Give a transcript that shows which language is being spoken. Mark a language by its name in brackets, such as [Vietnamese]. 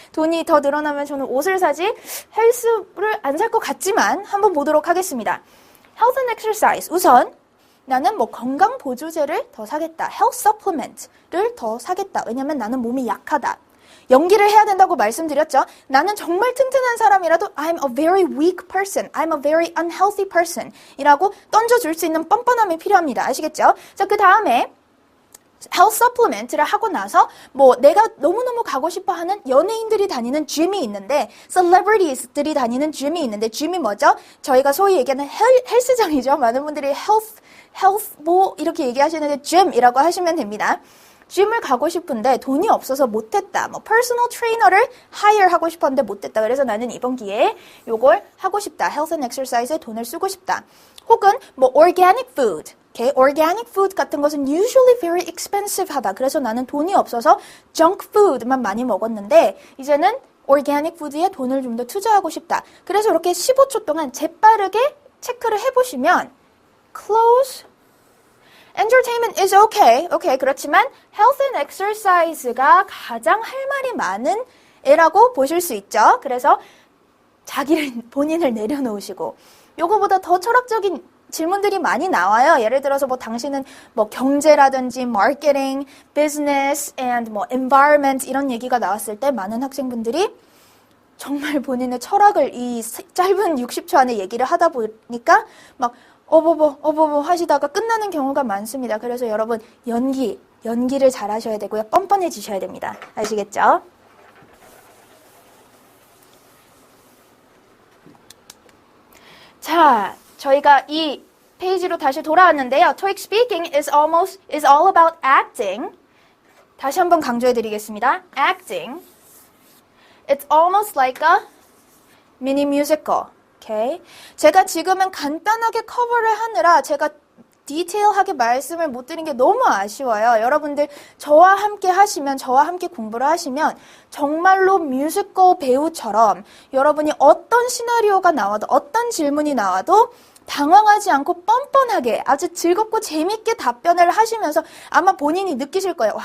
[Korean] 돈이 더 늘어나면 저는 옷을 사지 헬스를 안 살 것 같지만 한번 보도록 하겠습니다. [English] health and exercise. [Korean] 우선 나는 뭐 건강 보조제를 더 사겠다. health supplement를 더 사겠다. 왜냐면 나는 몸이 약하다. 연기를 해야 된다고 말씀드렸죠. 나는 정말 튼튼한 사람이라도 [English] I'm a very weak person. I'm a very unhealthy person. [Korean] 이라고 던져줄 수 있는 뻔뻔함이 필요합니다. 아시겠죠? 자, 그 다음에 health supplement를 하고 나서 뭐 내가 너무너무 가고 싶어 하는 연예인들이 다니는 gym이 있는데 celebrities들이 다니는 gym이 있는데 gym이 뭐죠? 저희가 소위 얘기하는 헬스장이죠. 많은 분들이 health 뭐 이렇게 얘기하시는데 gym이라고 하시면 됩니다. gym을 가고 싶은데 돈이 없어서 못했다. 뭐 personal trainer를 hire 하고 싶었는데 못했다. 그래서 나는 이번 기회에 요걸 하고 싶다. [English] health and exercise [Korean] 에 돈을 쓰고 싶다. 혹은 뭐 organic food. [English] Okay, organic food [Korean] 같은 것은 [English] usually very expensive [Korean] 하다. 그래서 나는 돈이 없어서 junk food만 많이 먹었는데 이제는 organic food에 돈을 좀 더 투자하고 싶다. 그래서 이렇게 15초 동안 재빠르게 체크를 해보시면 clothes, [English] entertainment is okay. Okay. [Korean] 그렇지만 [English] health and exercise [Korean] 가 가장 할 말이 많은 애라고 보실 수 있죠. 그래서 본인을 내려놓으시고 요거보다 더 철학적인 질문들이 많이 나와요. 예를 들어서 뭐 당신은 뭐 경제라든지 marketing, business, and 뭐 environment 이런 얘기가 나왔을 때 많은 학생분들이 정말 본인의 철학을 이 짧은 60초 안에 얘기를 하다 보니까 막 어버버 하시다가 끝나는 경우가 많습니다. 그래서 여러분 연기를 잘 하셔야 되고요. 뻔뻔해지셔야 됩니다. 아시겠죠? 자, 저희가 이 페이지로 다시 돌아왔는데요. [English] TOEIC speaking is all about acting. [Korean] 다시 한번 강조해 드리겠습니다. [English] acting. It's almost like a mini musical. Okay? [Korean] 제가 지금은 간단하게 커버를 하느라 제가 디테일하게 말씀을 못 드린 게 너무 아쉬워요. 여러분들 저와 함께 공부를 하시면 정말로 뮤지컬 배우처럼 여러분이 어떤 시나리오가 나와도 어떤 질문이 나와도 당황하지 않고 뻔뻔하게 아주 즐겁고 재밌게 답변을 하시면서 아마 본인이 느끼실 거예요.